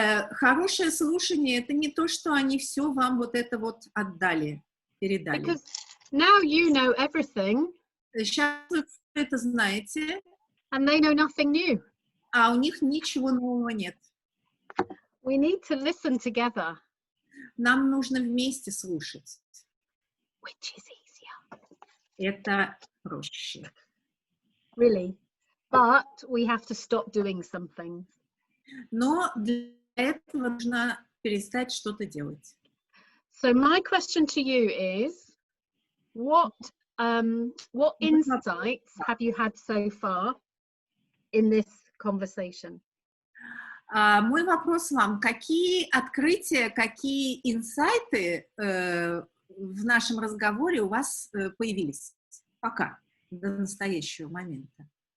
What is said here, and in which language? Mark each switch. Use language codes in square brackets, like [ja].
[ru] Хорошее слушание — это не то, что они все вам вот это вот отдали, передали. [en] Because now you know everything [ru] Сейчас вы это знаете, [en] and they know nothing new. [ru] а у них ничего нового нет. [en] We need to listen together. [ru] Нам нужно вместе слушать. [en] Which is easier. [ru] Это проще. [en] Really. But we have to stop doing something. [ru] Но для этого нужно перестать что-то делать. [en] So my question to you is, what insights have you had so far in this conversation? [ru] Мой вопрос вам: какие открытия, какие инсайты в нашем разговоре у вас появились пока, до настоящего момента?